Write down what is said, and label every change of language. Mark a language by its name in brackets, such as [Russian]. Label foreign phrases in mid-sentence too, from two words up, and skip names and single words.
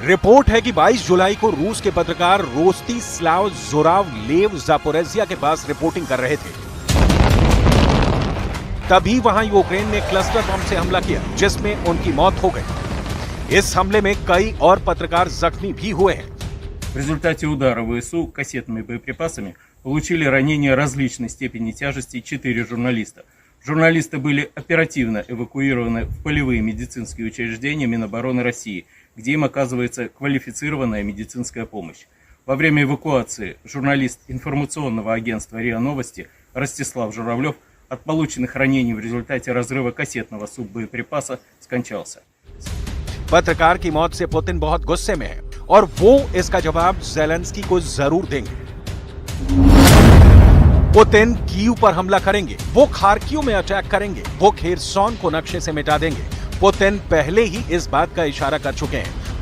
[Hindi] रिपोर्ट है कि 22 जुलाई को रूस के पत्रकार रोस्तिस्लाव ज़ोरावलेव ज़ैपोरिज़िया के पास रिपोर्टिंग कर रहे थे। तभी वहां यूक्रेन ने क्लस्टर बम से हमला किया, जिसमें उनकी मौत हो गई। इस हमले में कई और पत्रकार जख्मी भी हुए हैं। [Russian] В результате удара ВСУ кассетными боеприпасами получили ранения различной степени тяжести 4 журналиста. Журналисты были оперативно эвакуированы в полевые медицинские учреждения Минобороны России, где им оказывается квалифицированная медицинская помощь. Во время эвакуации журналист информационного агентства РИА Новости Ростислав Журавлев от полученных ранений в результате разрыва кассетного суббоеприпаса скончался. [Hindi] पत्रकार की मौत से पुतिन बहुत गुस्से में है और वो इसका जवाब ज़ेलेंस्की को जरूर देंगे। पुतिन कीव पर हमला करेंगे, वो खार्किव में अटैक करेंगे, वो खेरसॉन को नक्शे से मिटा देंगे। पुतिन पहले ही इस बात का इशारा कर चुके हैं।